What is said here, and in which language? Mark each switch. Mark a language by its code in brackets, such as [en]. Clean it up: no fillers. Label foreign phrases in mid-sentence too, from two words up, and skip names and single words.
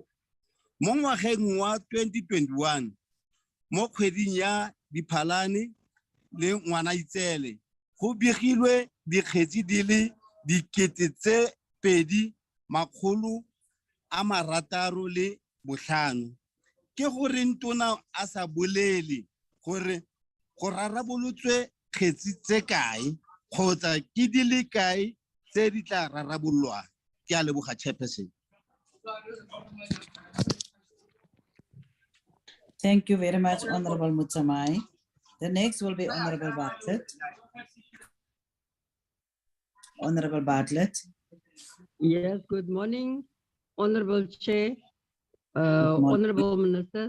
[tn] Mo ngwageng wa 2021 mo kgweding ya Diphalane le Ngwanaitseele go begilwe dikgetsi di le 2,605. Ke gore ntona a sa bolele gore go rarabolotswe kgetsi tse kae kgotsa ke di le kae tse di tla rarabololwa. Ke a leboga, Chairperson. [en] Thank you very much, Honorable Motsamai. The next will be Honorable Bartlett. Honorable Bartlett. Yes, good morning, Honorable Chair, Honorable Ministers.